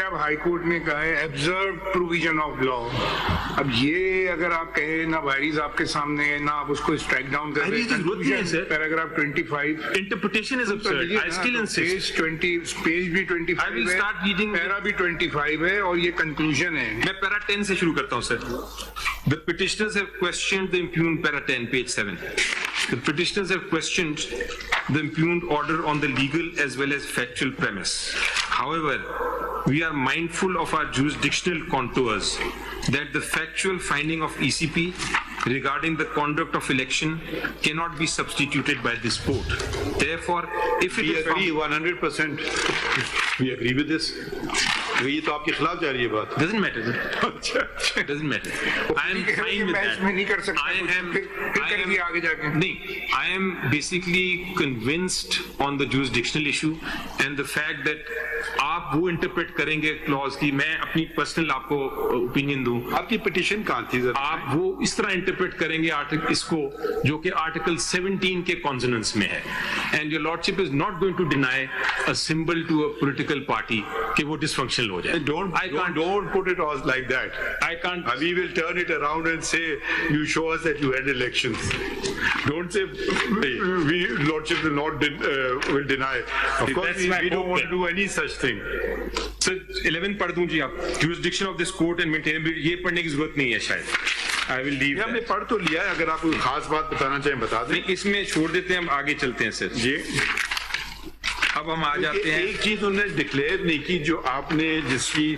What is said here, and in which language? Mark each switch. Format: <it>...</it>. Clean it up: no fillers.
<ur>اب high court نے کہا ہے</ur> <en>Observe provision of law.</en> <ur>اب یہ اگر آپ کہیں نہ وائریز آپ کے سامنے ہے, نہ آپ اس کو اسٹرائک ڈاؤن کر رہے ہیں. Paragraph 25</ur> <en>Interpretation is absurd. I still insist.</en> <ur>Page بھی 25</ur> <en>I will start reading.</en> <ur>پیرا بھی 25 ہے اور یہ کنکلوژن ہے. میں پیرا 10 سے شروع کرتا ہوں سر.</ur> <en>The petitioners have questioned the impugned para 10, page 7. The petitioners have questioned the impugned order on the legal as well as factual premise. However, we are mindful of our jurisdictional contours that the factual finding of ECP regarding the conduct of election cannot be substituted by this court. Therefore, if it is agree 100%, we agree with this.</en> <ur>یہ تو آپ کے خلاف جا رہی ہے بات.</ur> <en>doesn't matter sir. doesn't matter. I am fine with that.</en> <ur>میں نہیں کر سکتا آگے جا کے. نہیں,</ur> <en>I am basically convinced on the jurisdictional issue and the fact that</en> <ur>آپ وہ انٹرپریٹ کریں گے کلوز کی, میں اپنی پرسنل آپ کو اوپینین دوں. آپ کی پٹیشن کہاں تھی سر؟ آپ وہ اس طرح انٹرپریٹ کریں گے اس کو جو کہ آرٹیکل 17 کے کانسوننس میں ہے.</ur> <en>and your lordship is not going to deny a symbol to a political party</en> <ur>کہ وہ ڈسفنکشنل ہو جائے.</ur> <en>Don't put it all like that. I can't. We will turn it around and say you show us that you had elections. Don't say we lordship will not will deny. Of course we don't want to do any such thing.</en> <ur>Sir 11 پڑھ دوں جی آپ.</ur> <en>Jurisdiction of this court and maintainability,</en> <ur>یہ پڑھنے کی ضرورت نہیں ہے شاید.</ur> <en>I will leave.</en> <ur>ہم نے پڑھ تو لیا ہے, اگر آپ کوئی خاص بات بتانا چاہیں بتا دیں. اس میں چھوڑ دیتے ہیں, ہم آگے چلتے ہیں سر. جی اب ہم آ جاتے ہیں. ایک چیز انہوں نے ڈکلیئر نہیں کی جو آپ نے, جس کی</ur>